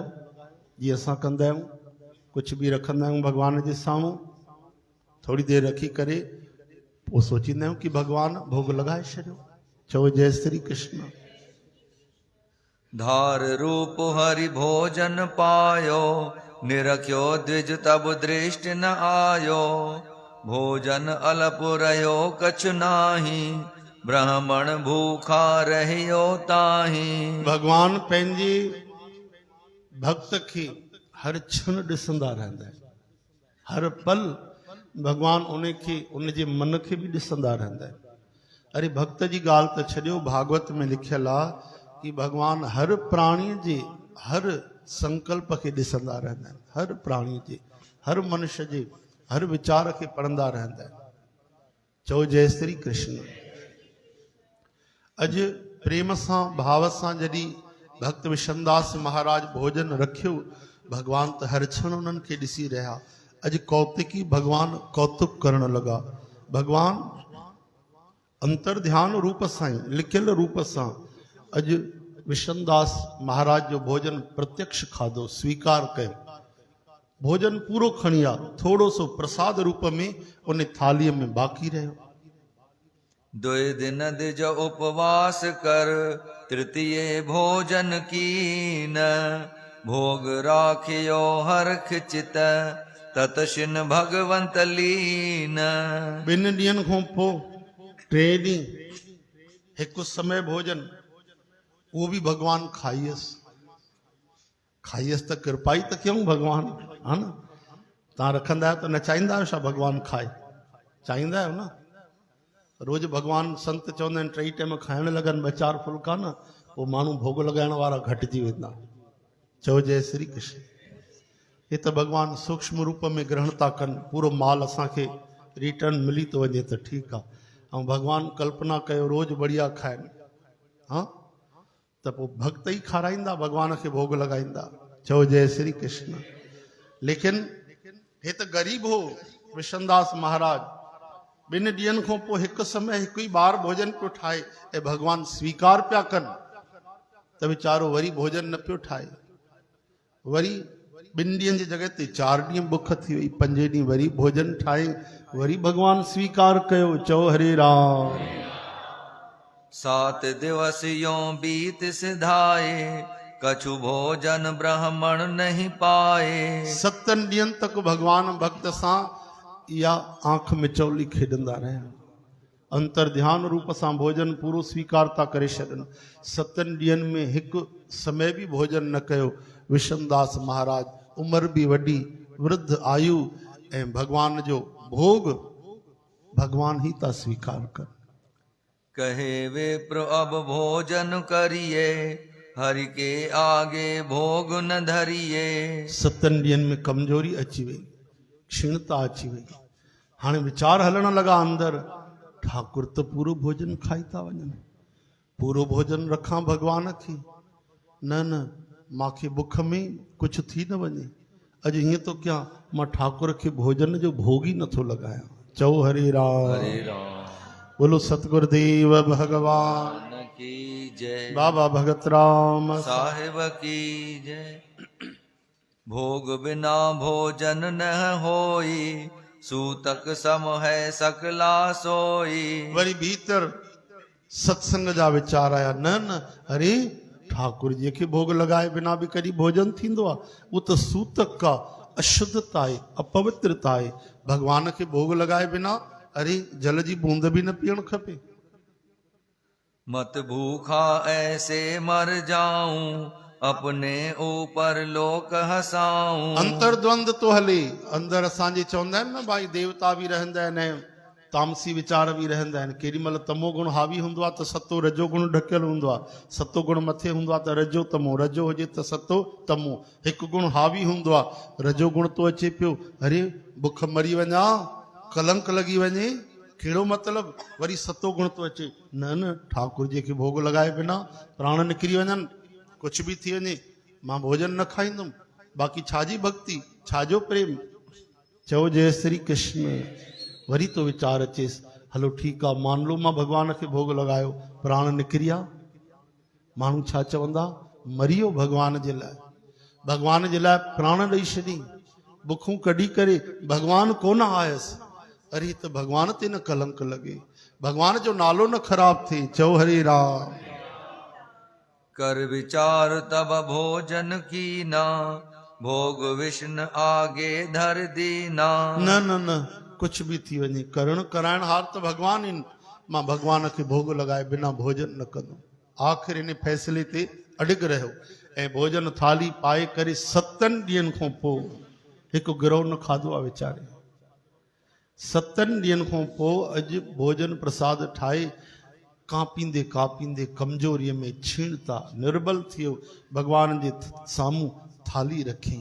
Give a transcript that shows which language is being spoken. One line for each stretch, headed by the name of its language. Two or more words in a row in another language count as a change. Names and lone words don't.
Sindhi: जीअं असां कंदा आहियूं, कुझु बि रखंदा आहियूं भगवान जे साम्हूं, थोरी देरि रखी करे पोइ सोचींदा आहियूं कि भगवान भोग लॻाए छॾियो। चओ जय श्री कृष्ण।
Hindi: धार रूप हरि भोजन पायो, निरख्यो द्विज तब दृष्टि न आयो। भोजन अलप रह्यो कछु नाही, ब्राह्मण भूखा रहियो ताही।
Sindhi: भगवान पंहिंजे भक्त खे हर क्षण ॾिसंदा रहंदा आहिनि, हर पल भगवान उन जे मन खे बि ॾिसंदा रहंदा आहिनि। अरे भक्त जी ॻाल्हि त छॾियो, भागवत में लिखियल आहे कि भगवान हर प्राणीअ जे हर संकल्प खे ॾिसंदा रहंदा आहिनि, हर प्राणी जे, हर मनुष्य जे हर वीचार खे पढ़ंदा रहंदा आहिनि। चओ जय श्री कृष्ण। अॼु प्रेम सां भाव सां जॾहिं भक्त विशनदास महाराज भोजन रखियो, भगवान त हर क्षण उन्हनि खे ॾिसी रहिया। अॼु कौतिकी भगवान कौतुक करण लॻा। भगवान अंतर ध्यान रूप सां ई, लिखियल रूप सां अॼु विशनदास महाराज जो भोजन प्रत्यक्ष खाधो, स्वीकार कयो। भोजन पूरो खणी आ, थोरो सो प्रसाद रूप में उन थालीअ में बाक़ी रहियो।
Hindi: 2 दिन द्विज उपवास कर, तृतीय भोजन कीन। भोग राखियो हरख चित, ततशिन भगवंत लीन।
Sindhi: 2 ॾींहंनि खां पोइ 3 ॾींहं हिकु समय भोजन, उहो बि भगवान खाईयसि त कृपा ई त कयूं भगवान, हा न। तव्हां रखंदा आहियो त न चाहींदा आहियो छा भगवान खाए? चाहींदा आहियो न। रोज़ भगवान संत चवंदा आहिनि 3 टाइम खाइण लॻनि 2-4 फुल्का न, पोइ माण्हू भोग लॻाइण वारा घटिजी वेंदा। चओ जय श्री कृष्ण। हे त भगवान सूक्ष्म रूप में ग्रहण था कनि, पूरो माल असांखे रिटर्न मिली थो वञे त ठीकु आहे। ऐं भगवान कल्पना कयो रोज़ बढ़िया खाइनि, हा त पोइ भक्त ई खाराईंदा, भगवान खे भोग लॻाईंदा। चओ जय श्री कृष्ण। लेकिन हे त ग़रीब हो विशनदास महाराज, 2 ॾींहंनि खां पोइ हिकु समय हिकु ई बार भोजन पियो ठाहे ऐं भगवान स्वीकार पिया कनि, त वीचारो वरी भोजन न पियो ठाहे। वरी 2 ॾींहंनि जी जॻह ते 4 ॾींहं बुख थी वई, 5 ॾींहं वरी भोजन ठाहे, वरी भगवान स्वीकार कयो। चओ हरे राम।
Hindi: 7 दिवस यों बीत सिधाए, कछु भोजन ब्राह्मण नहीं पाए।
Sindhi: 7 ॾींहंनि तक भगवान भक्त सां इहा आंख मिचौली खेॾंदा रहिया, अंतर ध्यान रूप सां भोजन पूरो स्वीकार था करे छॾनि। 7 ॾींहंनि में हिकु समय बि भोजन न कयो। विशनदास महाराज, उमिरि बि वॾी, वृद्ध आयु, ऐं भगवान जो भोग भगवान ही था स्वीकार कनि।
Hindi: कहे विप्र अब भोजन करिए, हरि के आगे भोग न धरिए।
Sindhi: 7 ॾींहंनि में कमजोरी अची वई, क्षीणता अची वई। हाणे वीचार हलण लॻा अंदरि, ठाकुर त पूरो भोजन खाई था वञनि, पूरो भोजन रखां भॻवान खे। न न, मूंखे बुख में कुझु थी न वञे। अॼु हीअं थो कयां, मां ठाकुर खे भोजन जो भोग ई नथो लॻायां। चओ हरे राम। हरे राम।
Hindi: बोलो सतगुरुदेव भगवान मन की जय। बाबा भगत राम साहिब की जय। भोग बिना भोजन न होई, सूतक सम है सकला सोई।
Sindhi: वरी भीतर सत्संग जा वीचार आया। न न, अरे ठाकुर जी खे भोग लॻाए बिना बि कॾहिं भोजन थींदो आहे? उहो त सूतक आहे, अशुद्धता आहे, अपवित्रता आहे। भगवान खे भोग लॻाए बिना अरे जल जी बूंद बि न पीअण खपे।
Hindi: मत भूखा ऐसे मर जाऊं, अपने ऊपर लोक हसाऊं।
Sindhi: अंतर्द्वंद तो हले। अंदरि असांजे चवंदा आहिनि न भाई, देवता बि रहंदा आहिनि ऐं तामसी वीचार बि रहंदा आहिनि। केॾी महिल तमो गुण हावी हूंदो आहे त सतो रजो गुण ढकियल हूंदो आहे। सतो गुण मथे हूंदो आहे त रजो तमो, रजो हुजे त सतो तमो। हिकु गुण हावी हूंदो आहे, रजो गुण तो अचे पियो। अरे बुख मरी वञा, कलंक लॻी वञे, कहिड़ो मतिलबु? वरी सतो गुण तो अचे। न न, ठाकुर जी खे भोग लॻाए बिना प्राण निकिरी वञनि, कुझु बि थी वञे, मां भोजन न खाईंदुमि। बाक़ी छाजी भक्ति, छाजो प्रेम? चओ जय श्री कृष्ण। वरी तो वीचार अचेसि, हलो ठीकु आहे,
Hindi: मान लो
Sindhi: मां भॻवान खे भोग लॻायो, प्राण निकिरी विया, माण्हू छा चवंदा? मरी वियो भॻवान जे लाइ, भॻवान जे लाइ प्राण ॾेई छॾी, बुखूं कढी करे भॻवान कोन आयसि। अरे त भॻवान ते न कलंक लॻे, भॻवान जो नालो न ख़राब थिए। चओ हरे राम।
Hindi: कर विचार तब भोजन कीना, भोग विष्णु आगे धर दीना।
Sindhi: न न न,
Hindi: कुछ भी
Sindhi: थी वञे, करण कराइण हार त भॻवान आहिनि। मां भॻवान खे भोग लॻाए बिना भोजन न कंदुमि। आख़िर इन फ़ैसिले ते अडिग रहियो ऐं भोजन थाली पाए करे 7 ॾींहंनि खां पोइ हिकु गिरहो न खाधो आहे वीचारे। 7 ॾींहंनि खां पोइ अॼु भोजन प्रसाद ठाहे कापींदे कापींदे कमजोरीअ में क्षीणता निर्बल थियो, भॻवान जे साम्हूं थाली रखी।